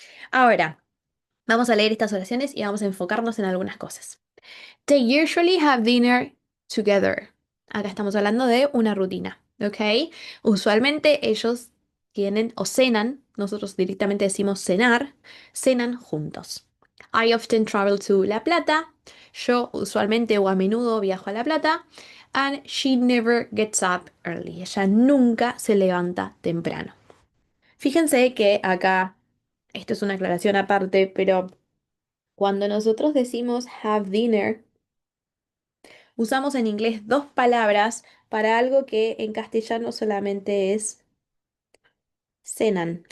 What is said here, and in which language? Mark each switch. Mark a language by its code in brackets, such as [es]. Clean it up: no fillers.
[es] Ahora, vamos a leer estas oraciones y vamos a enfocarnos en algunas cosas. [en] They usually have dinner together. [es] Acá estamos hablando de una rutina, ¿ok? Usualmente ellos tienen o cenan, nosotros directamente decimos cenar, cenan juntos. [en] I often travel to La Plata. [es] Yo usualmente o a menudo viajo a La Plata. [en] And she never gets up early. [es] Ella nunca se levanta temprano. Fíjense que acá, esto es una aclaración aparte, pero cuando nosotros decimos have dinner, Usamos en inglés dos palabras para algo que en castellano solamente es cenan.